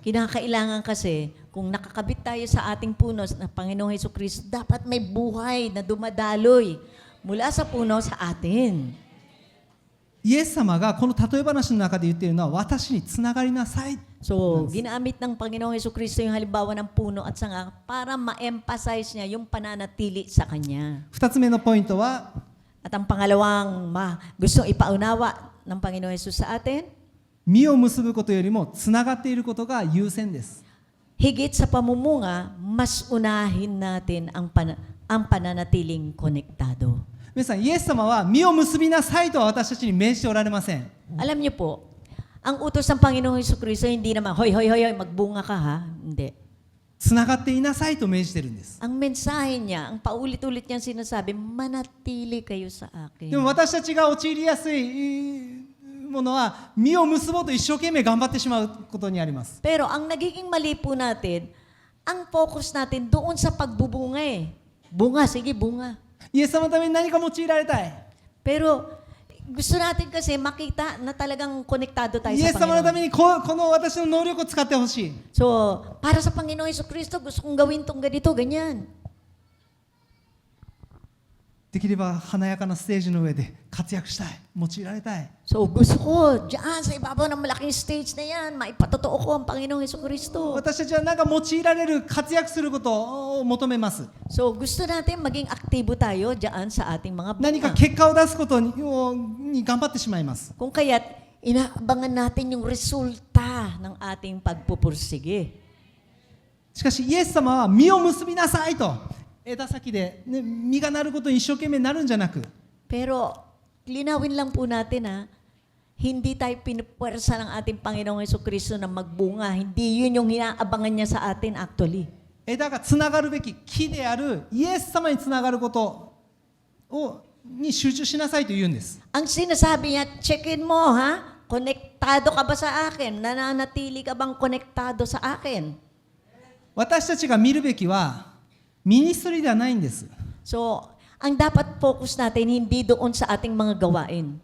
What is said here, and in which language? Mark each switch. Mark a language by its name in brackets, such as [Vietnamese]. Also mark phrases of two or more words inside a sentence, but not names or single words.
[Filipino] Kinakailangan kasi, kung nakakabit tayo sa ating puno na Panginoong Hesukristo, dapat may buhay na dumadaloy mula sa puno sa atin. [Japanese] イエス様がこの例え話の中で言っているのは私につながりなさい [Filipino] So, ginamit ng Panginoong Hesukristo yung halimbawa ng puno at sanga para ma-emphasize niya yung pananatili sa Kanya. [Japanese] 2 つ目のポイントは [Filipino] At ang pangalawang gustong ipaunawa ng Panginoong Hesus sa atin, [Japanese] 実を結ぶことよりもつながっていることが優先です [Filipino] higit sa pamumunga, mas unahin natin ang pananatiling konektado. [Japanese] 皆さんイエス様は実を結びなさいとは私たちに命じておられません [Filipino] Alam niyo po, ang utos ng Panginoong Hesukristo hindi naman, hoy, magbunga ka ha. Hindi. [Japanese] つながっていなさいと命じてるんです [Filipino] Ang mensahe niya, ang paulit-ulit niyang sinasabi, manatili kayo sa [Japanese] でも [Filipino] akin. [Japanese] 私たちが陥りやすいものは実を結ぼうと一生懸命頑張ってしまうことにあります [Filipino] Pero ang nagiging mali po natin, ang focus natin doon sa pagbubunga eh. Bunga, sige, bunga. [Japanese] イエス様のために何か用いられたい [Filipino] Pero gusto natin kasi makita na talagang konektado tayo [Japanese] イエ [Filipino] sa [Japanese] ス様のため [Filipino] Panginoon. [Japanese] にこの私の能力を使ってほしい [Filipino] So, para sa Panginoong Hesukristo, gusto kong gawin tong ganito, ganyan. [Japanese] できれば華やかなステージの上で活躍したい用いられたい [Filipino] So, gusto ko, dyan sa ibabaw ng malaking stage na yan, maipatotoo ko ang Panginoong Hesukristo. [Japanese] 私たちは何か用いられる活躍することを求めます [Filipino] So, gusto natin maging aktibo tayo dyan sa ating mga [Japanese] 何か [Filipino] bunga. [Japanese] 結果を出すことに頑張ってしまいます [Filipino] Kung kaya't, inaabangan natin yung resulta ng ating pagpupursige. [Japanese] しかしイエス様は実を結びなさいと枝先で、ね、実がなることに一生懸命なるんじゃなく [Filipino] Pero, linawin lang po natin ha, hindi tayo pinupwersa ng ating Panginoong Hesukristo na magbunga. Hindi yun yung inaabangan niya sa atin actually. [Japanese] 枝がつながるべき木であるイエス様につながることに集中しなさいと言うんです [Filipino] Ang sinasabi niya, check-in mo ha, konektado ka ba sa akin? Nananatili ka bang konektado sa akin? [Japanese] 私たちが見るべきはミニストリーではないんです [Filipino] So, ang dapat focus natin, hindi doon sa ating mga gawain.